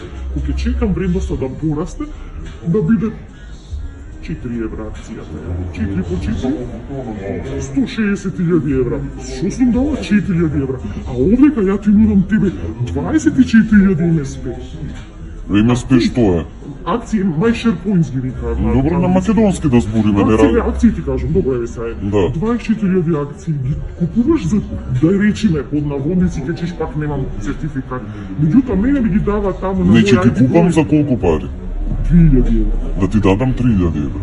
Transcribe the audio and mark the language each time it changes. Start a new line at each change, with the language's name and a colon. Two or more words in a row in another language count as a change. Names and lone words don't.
Macedonian: Кога ќе чекам вредноста да порасте, да биде 4 евра акцијата. 4 по 4, 160.000 евра. Што сум дала? 4.000 евра. А овдека ја ти нудам тебе 24.000 МСП. МСП што е? Акции,
English: my share points
Macedonian: ги викаат. Добро, на македонски да збориме, не ради. Акции ти кажам, добро е сега. Да. 24.000 акции ги купуваш за, да речиме, под наводници, ќе чеш пак немам сертификат. Меѓутоа, мене ми ги дава таму на Не, ќе ги купам за колку пари? 3.000 евра. Да ти дадам 3.000 евра.